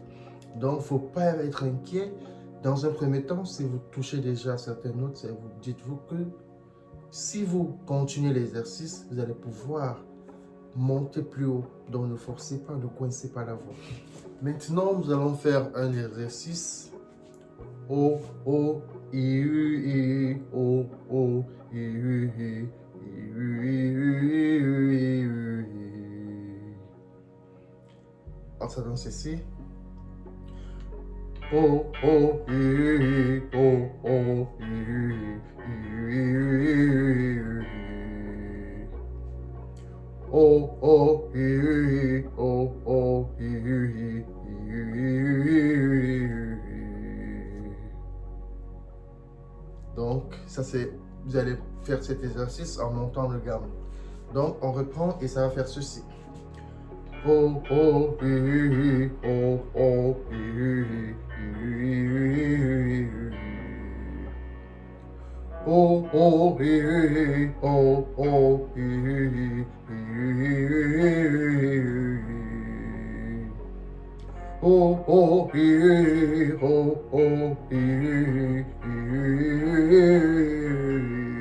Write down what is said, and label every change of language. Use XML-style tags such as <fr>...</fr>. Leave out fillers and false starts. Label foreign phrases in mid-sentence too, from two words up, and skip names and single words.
<fr>Donc, il ne faut pas être inquiet. Dans un premier temps, si vous touchez déjà certaines notes, dites-vous que si vous continuez l'exercice, vous allez pouvoir monter plus haut. Donc, ne forcez pas, ne coincez pas la voix. Maintenant, nous allons faire un exercice. O, O, I, U, I, O, O, I, U, I, I, U, I, U, I, U, I. On s'adonne ceci. O, O, I, U, I, O, O, I, U, I, I, U, I, O, O, I, U, I, O, O, I, U, I, Donc, ça c'est, vous allez faire cet exercice en montant le gamme. Donc, on reprend et ça va faire ceci. Oh, oh, hi, oh, oh, hi, oh, oh, hi, oh, oh, hi, oh, oh, hi, oh, oh, hi,</fr>